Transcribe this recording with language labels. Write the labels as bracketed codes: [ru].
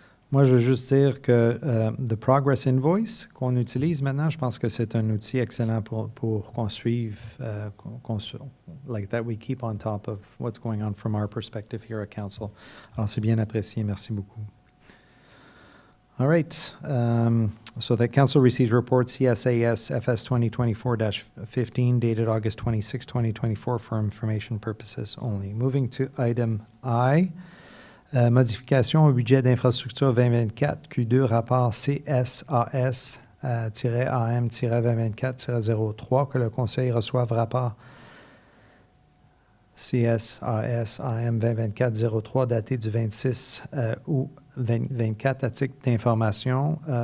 [fr] Moi, je veux juste dire que the Progress Invoice qu'on utilise maintenant, je pense que c'est un outil excellent pour qu'on suive, [en] like that we keep on top of what's going on from our perspective here at Council. [fr] Alors, c'est bien apprécié. Merci beaucoup. [en] All right. So the Council receives report CSAS FS 2024-15 dated August 26, 2024 for information purposes only. Moving to item I. [fr] Modification au budget d'infrastructure 2024, Q2, rapport CSAS-AM-2024-03, que le Conseil reçoive rapport CSAS-AM 2024-03 daté du 26 août 2024 à titre d'information.